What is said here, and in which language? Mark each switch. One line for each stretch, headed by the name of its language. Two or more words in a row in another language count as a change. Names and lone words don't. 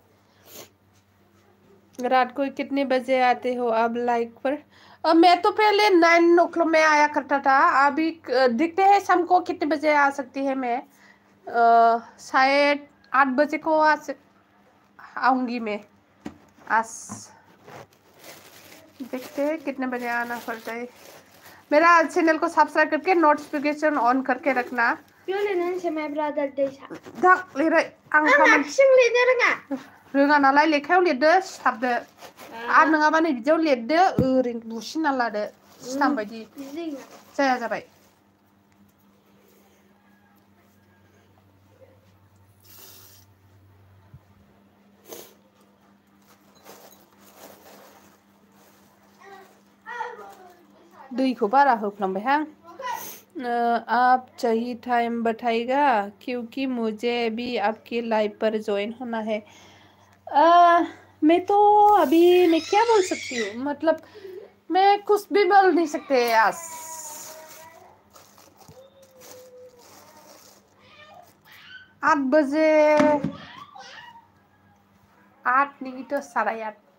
Hindi: रात को कितने बजे आते हो अब लाइक पर मैं तो पहले 9 o'clock में आया करता था अभी दिखते हैं शाम को कितने बजे आ सकती है मैं शायद 8 बजे को आऊंगी मैं आज देखते हैं कितने बजे आना पड़ता है। मेरा चैनल को सब्सक्राइब करके
English: notification on
Hindi: करके रखना।
Bodo: रोङा नालाय लेखायाव लिरदो सिथाबदो आरो नङाबा नै बिदियाव लिरदो ओरैनो बुसिना लादो सिथाम बायदि जाया जाबाय। दैखौ बारा होफ्लांबायहां
Hindi: आप सही टाइम बताइएगा क्योंकि मुझे भी आपकी लाइव पर ज्वाइन होना है। मैं तो अभी मैं क्या बोल सकती हूँ मतलब मैं कुछ भी बोल नहीं सकते आज 8 बजे 8 नहीं तो 8:30